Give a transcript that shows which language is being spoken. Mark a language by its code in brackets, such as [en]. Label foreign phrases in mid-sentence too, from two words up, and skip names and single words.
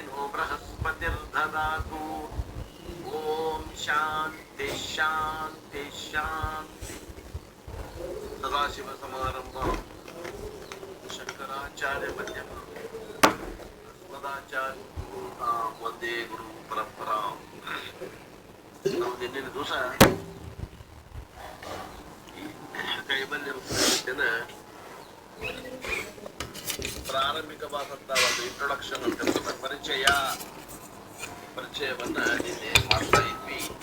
[sa] नो बृहस्पतिर्ददातु ॐ शान्ति शान्ति शान्ति सदाशिवसमारम्भां शङ्कराचार्य मध्यमां अस्मदाचार्य वन्दे गुरु परम्परां [kn] ನಾವು ನಿನ್ನೆ ದಿವಸ ಕೈಬಲ್ಯ ಪ್ರಾರಂಭಿಕವಾದಂತಹ ಒಂದು ಇಂಟ್ರೊಡಕ್ಷನ್ ಅಂತ ಪರಿಚಯವನ್ನ ನಿನ್ನೆ ಮಾಡ್ತಾ ಇದ್ವಿ.